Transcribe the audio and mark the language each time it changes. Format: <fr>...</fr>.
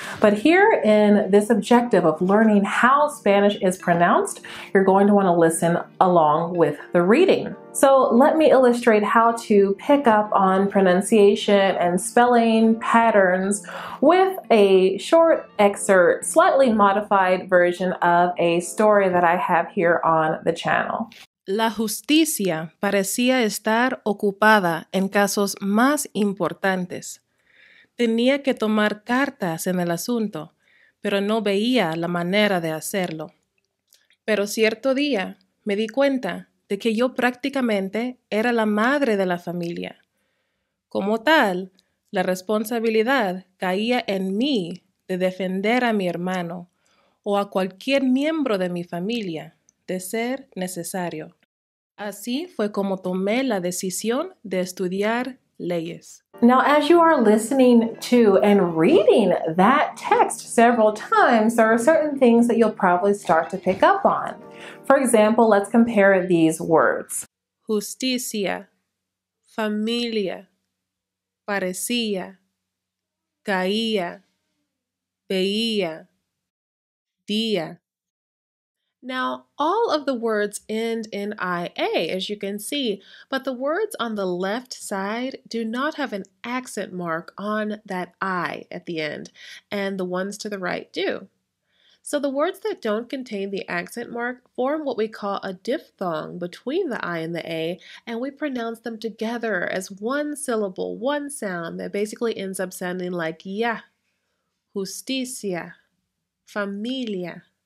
<en>But here in this objective of learning how Spanish is pronounced, you're going to want to listen along with the reading. So let me illustrate how to pick up on pronunciation and spelling patterns with a short excerpt, slightly modified version of a story that I have here on the channel.</en> <es>La justicia parecía estar ocupada en casos más importantes. Tenía que tomar cartas en el asunto, pero no veía la manera de hacerlo. Pero cierto día me di cuenta de que yo prácticamente era la madre de la familia. Como tal, la responsabilidad caía en mí de defender a mi hermano o a cualquier miembro de mi familia, de ser necesario. Así fue como tomé la decisión de estudiar leyes.</es> <en>Now, as you are listening to and reading that text several times, there are certain things that you'll probably start to pick up on. For example, let's compare these words.</en> <es>Justicia, familia, parecía, caía, veía, día.</es> <en>Now, all of the words end in IA, as you can see, but the words on the left side do not have an accent mark on that I at the end, and the ones to the right do. So the words that don't contain the accent mark form what we call a diphthong between the I and the A, and we pronounce them together as one syllable, one sound that basically ends up sounding like ya, justicia, familia.</en>